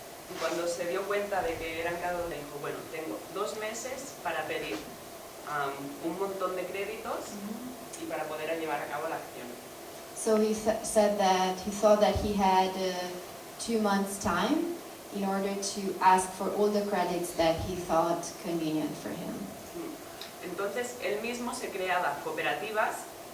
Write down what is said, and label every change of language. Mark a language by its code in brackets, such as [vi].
[es] Y cuando se dio cuenta de que eran cada 2, le dijo, bueno, tengo 2 meses para pedir un montón de créditos y para poder llevar a cabo la acción. [en] So he said that he thought that he had 2 months' time in order to ask for all the credits that he thought convenient for him. [es] Entonces él mismo se creaba cooperativas.